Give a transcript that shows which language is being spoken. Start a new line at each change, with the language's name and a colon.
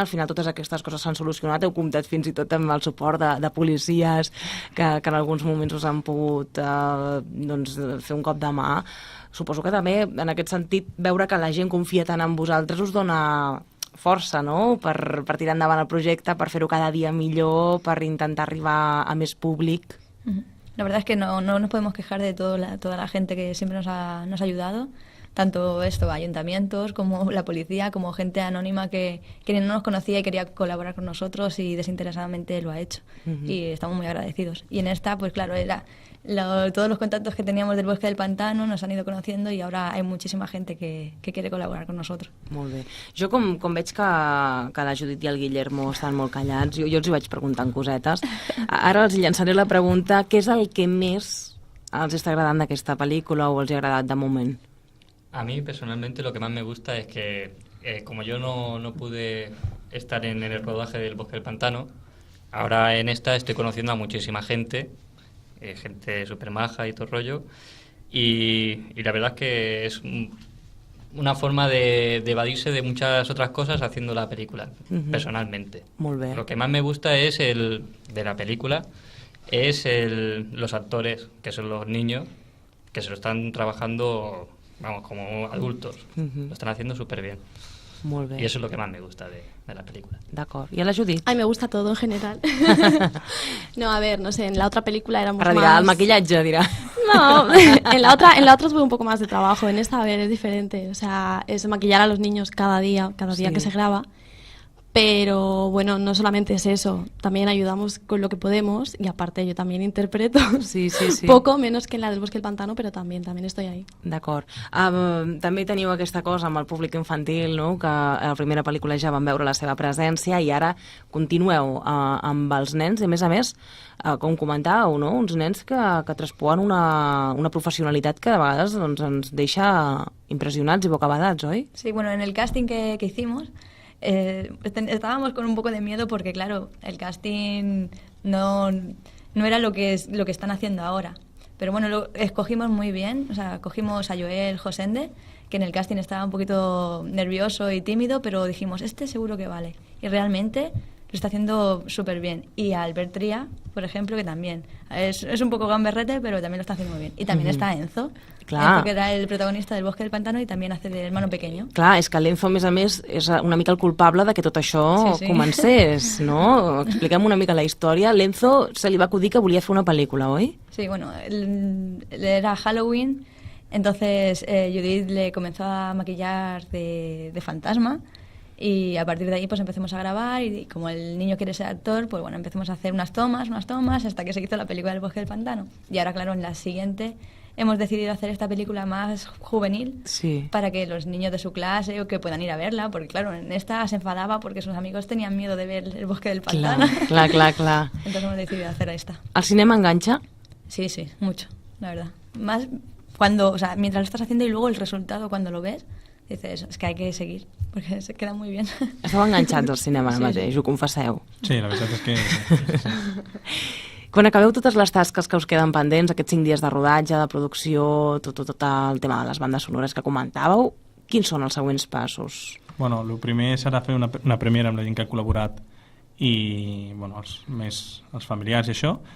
Catalan: Al final totes aquestes coses s'han solucionat, heu comptat fins i tot amb el suport de policies que en alguns moments us han pogut fer un cop de mà. Suposo que també, en aquest sentit, veure que la gent confia tant en vosaltres us dona força, no?, per tirar endavant el projecte, per fer-ho cada dia millor, per intentar arribar a més públic.
Spanish: La verdad es que no nos podemos quejar de toda la gente que siempre nos ha ayudado, tanto ayuntamientos como la policía, como gente anónima que no nos conocía y quería colaborar con nosotros y desinteresadamente lo ha hecho. Y estamos muy agradecidos. Y en esta, pues claro, todos los contactos que teníamos del Bosque del Pantano nos han ido conociendo y ahora hay muchísima gente que quiere colaborar con nosotros.
Catalan: Molt bé. Jo, com veig que la Judit i el Guillermo estan molt callats, jo els hi vaig preguntant cosetes. Ara els llançaré la pregunta: què és el que més els està agradant d'aquesta pel·lícula o els ha agradat de moment?
Spanish: A mí personalmente lo que más me gusta es que como yo no pude estar en el rodaje del Bosque del Pantano, ahora en esta estoy conociendo a muchísima gente, gente súper maja y todo el rollo, y la verdad es que es una forma de evadirse de muchas otras cosas haciendo la película, personalmente.
Catalan: Molt bé.
Spanish: Lo que más me gusta es de la película es los actores, que son los niños, que se lo están trabajando, vamos, como adultos. Lo están haciendo súper bien.
Catalan: Molt bé.
Spanish: Y eso es lo que más me gusta de la película.
Catalan: D'acord. I a la Judit?
Spanish: Ay, me gusta todo en general. No, a ver, no sé, en la otra película éramos
Catalan: Ara dirà,
Spanish: más...
Catalan: el maquillatge, dirà.
Spanish: No, en la otra tuve un poco más de trabajo. En esta, a ver, es diferente. O sea, es maquillar a los niños cada día
Catalan: Sí.
Spanish: que se graba. Pero bueno, no solamente es eso, también ayudamos con lo que podemos y aparte yo también interpreto
Catalan: Sí, sí, sí.
Spanish: poco menos que en la del Bosque del Pantano, pero también estoy ahí.
Catalan: D'acord. També teniu aquesta cosa amb el públic infantil, no? Que a la primera pel·lícula ja van veure la seva presència i ara continueu amb els nens i a més, com comentàveu, no? Uns nens que traspuen una professionalitat que de vegades doncs, ens deixa impressionats i bocabadats, oi?
Spanish: Sí, bueno, en el casting que hicimos estábamos con un poco de miedo porque, claro, el casting no era lo que están haciendo ahora. Pero bueno, lo escogimos muy bien. O sea, cogimos a Joel Josende, que en el casting estaba un poquito nervioso y tímido, pero dijimos, este seguro que vale. Y realmente lo está haciendo súper bien. Y a Albert Tria, por ejemplo, que también es un poco gamberrete, pero también lo está haciendo muy bien. Y también está Enzo,
Catalan: Clar.
Spanish: Enzo, que era el protagonista del Bosque del Pantano y también hace de hermano pequeño.
Catalan: Clar, és que l'Enzo, a més, és una mica el culpable de que tot això
Spanish: Sí, sí.
Catalan: comencés, no? Expliquem una mica la història. L'Enzo se li va acudir que volia fer una pel·lícula, oi?
Spanish: Sí, bueno, era Halloween, entonces Judith le comenzó a maquillar de fantasma y a partir de ahí pues empezamos a grabar y como el niño quiere ser actor, pues bueno, empezamos a hacer unas tomas hasta que se hizo la película del Bosque del Pantano. Y ahora, claro, en la siguiente hemos decidido hacer esta película más juvenil
Catalan: Sí.
Spanish: para que los niños de su clase o que puedan ir a verla, porque claro, en esta se enfadaba porque sus amigos tenían miedo de ver el Bosque del Pantano.
Catalan: Clar.
Spanish: Entonces hemos decidido hacer esta.
Catalan: El cinema enganxa?
Spanish: Sí, sí, mucho, la verdad. Más cuando, o sea, mientras lo estás haciendo y luego el resultado cuando lo ves, dices, es que hay que seguir, porque se queda muy bien.
Catalan: Esteu enganxats al cinema ara
Spanish: Sí,
Catalan: mateix, ho confesseu. Sí, la veritat és que... Sí. Quan acabeu totes les tasques que us queden pendents, aquests 5 dies de rodatge, de producció, tot el tema de les bandes sonores que comentàveu, quins són els següents passos? Bueno, el primer serà fer una premiera amb la gent que ha col·laborat i bueno, els familiars i això.